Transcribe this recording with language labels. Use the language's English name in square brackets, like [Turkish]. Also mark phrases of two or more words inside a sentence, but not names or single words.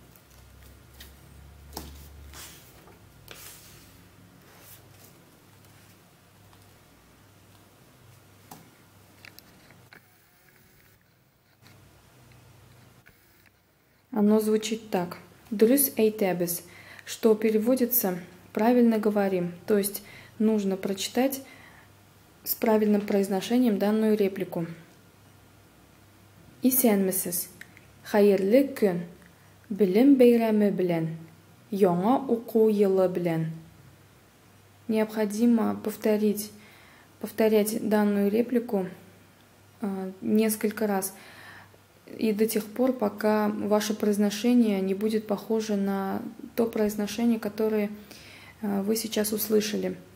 [Russian] Оно звучит так. [Tatar] Дурыс эйтебес, [Russian] что переводится «правильно говорим», то есть нужно прочитать с правильным произношением данную реплику. [Tatar] Исенмесіз, хайырлы күн, білім бейрәме белән, яңа уку йылы белән. [Russian] Необходимо повторять данную реплику несколько раз, и до тех пор, пока ваше произношение не будет похоже на то произношение, которое вы сейчас услышали.